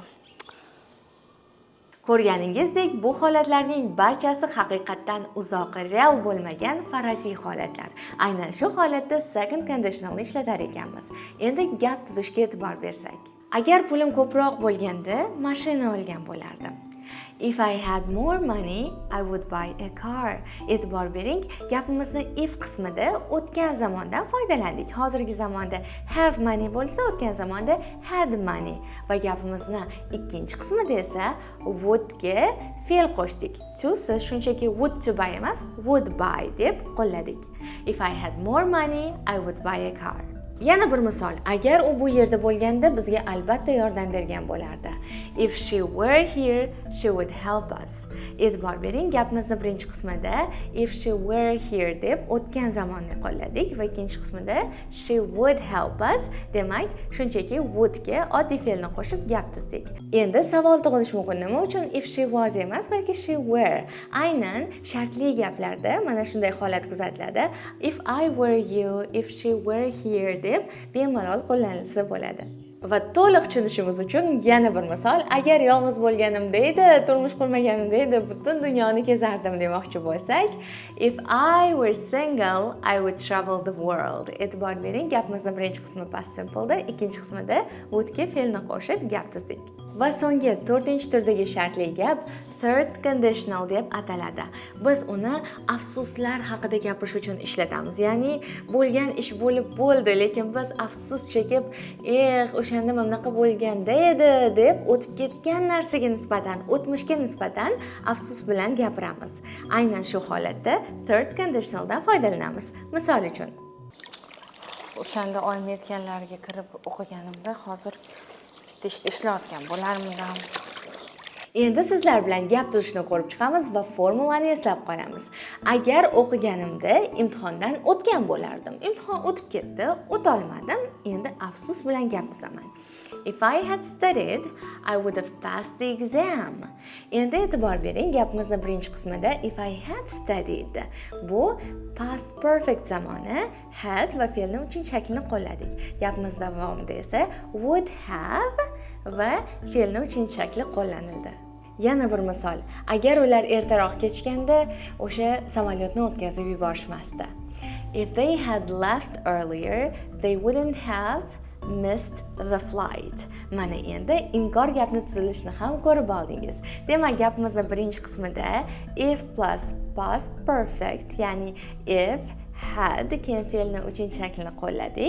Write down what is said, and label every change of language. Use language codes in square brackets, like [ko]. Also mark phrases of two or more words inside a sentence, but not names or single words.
[uz] Ko'rganingizdek, bu holatlarning barchasi haqiqatdan uzoq real bo'lmagan faraziy holatlar. Aynan shu holatda [en] second conditionalni [uz] ishlatar ekanmiz. Endi gap tuzishga e'tibor bersak. Agar pulim ko'proq bo'lganda, mashina olgan bo'lardim. [en] If I had more money, I would buy a car. [uz] E'tibor bering, gapimizni if qismida o'tgan zamondan foydalandik. Hozirgi zamonda [en] have money [uz] bo'lsa, o'tgan zamonda [en] had money. [uz] Va gapimizni ikkinchi qismida esa would ga fe'l qo'shdik. To siz shunchaki [en] would to buy [uz] emas, [en] would buy [uz] deb qo'lladik. [en] If I had more money, I would buy a car. [uz] Yana bir misol, agar u bu yerda bo'lganda bizga albatta yordam bergan bo'lardi. [en] If she were here, she would help us. [uz] E'tibor bering, gapimizni birinchi qismida [en] if she were here [uz] deb o'tgan zamonni qo'lladik va ikkinchi qismida [en] she would help us. [uz] Demak, shunchaki would ga oddiy fe'lni qo'shib gap tuzdik. Endi savol tug'ilishi mumkin, nima uchun [en] if she was [uz] emas, balki [en] she were? [uz] Aynan shartli gaplarda mana shunday holat kuzatiladi. [en] If I were you, if she were here [uz] deb bemalol qo'llanilsa bo'ladi. Va to'liq tushunishimiz uchun yana bir misol, agar yolg'iz bo'lganimda edi, turmush qurmaganimda edi, butun dunyoni kezardim demoqchi bo'lsak, [en] if I were single, I would travel the world. [uz] E'tibor bering, gapimizning birinchi qismi [en] past simple'da, [uz] ikkinchi qismida would ga fe'lni qo'shib gap tuzdik. Va so'nggi 4-turdagi shartli gap [en] third conditional [uz] deb ataladi. Biz uni afsuslar haqida gapirish uchun ishlatamiz. Ya'ni bo'lgan ish bo'lib bo'ldi, lekin biz afsus chekib, o'shanda mana bunaqa bo'lganda edi deb o'tib ketgan narsaga nisbatan, o'tmishga nisbatan afsus bilan gapiramiz. Aynan shu holatda [en] third conditionaldan [uz] foydalanamiz. Misol uchun, O'shanda oyim aytganlariga kirib o'qiganimda hozir bitta ishda ishlayotgan bo'larmidim. endi sizlar bilan gap tuzishni ko'rib chiqamiz va formulani eslab qolamiz. Agar o'qiganimda imtihondan o'tgan bo'lardim. Imtihon o'tib ketdi, o'ta olmadim. Endi afsus bilan gap tuzaman. [en] If I had studied, I would have passed the exam. [uz] Endi e'tibor bering, gapimizning birinchi qismida [en] if I had studied. [uz] Bu [en] past perfect [uz] zamoni had va fe'lning uchinchi shaklini qo'lladik. Gapimiz davomida esa [en] would have [uz] va fe'lning uchinchi shakli qo'llanildi. Yana bir misol. Agar ular ertaroq kechganda, o'sha samolyotni o'tkazib yuborishmasdi. [en] If they had left earlier, they wouldn't have missed the flight. [uz] Mana endi inkor gapni tuzilishini ham ko'rib oldingiz. Demak, gapimizning birinchi qismida [en] if plus past perfect, [uz] ya'ni [en] if had [uz] keyin fe'lning uchinchi shaklini qo'lladik.